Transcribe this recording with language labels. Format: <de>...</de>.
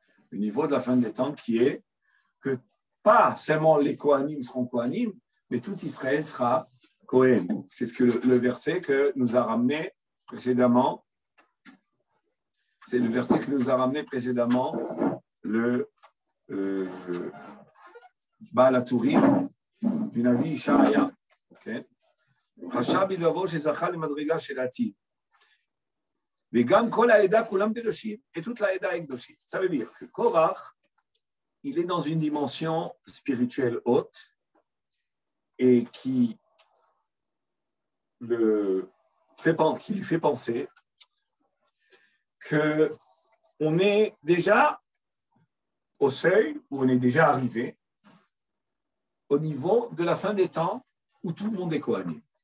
<fr>Le niveau de la fin des temps qui est que pas seulement les Kohanim seront Kohanim, mais tout Israël sera Kohen. C'est ce que le verset que nous a ramené précédemment. C'est le verset que nous a ramené précédemment le Baal HaTurim du Navi Ishaïa.</fr> <he>חשב בלבבו שזכה למדרגה של העתיד. וגם כל העדה כולם קדושים,</he> <fr>et toute la</fr> <he>העדה est קדושים.</he> <fr>Ça veut dire que Korach, il est dans une dimension spirituelle haute et qui lui fait penser qu'on est déjà au seuil, où on est déjà arrivé au niveau de la fin des temps où tout le monde est Kohanim.</fr>